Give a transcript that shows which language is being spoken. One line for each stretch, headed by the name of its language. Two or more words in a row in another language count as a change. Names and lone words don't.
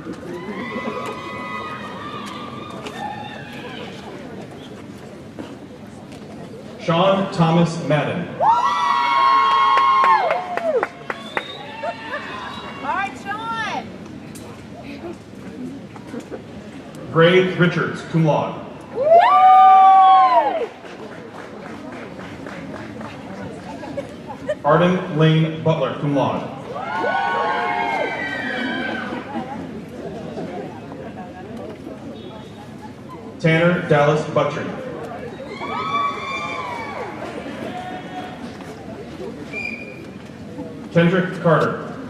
English: Sean Thomas Madden. All right, Sean. Gray Richards,
Latin: cum laude.
English: Arden Lane Butler,
Latin: cum laude.
English: Tanner Dallas Buttrey. Kendrick Carter.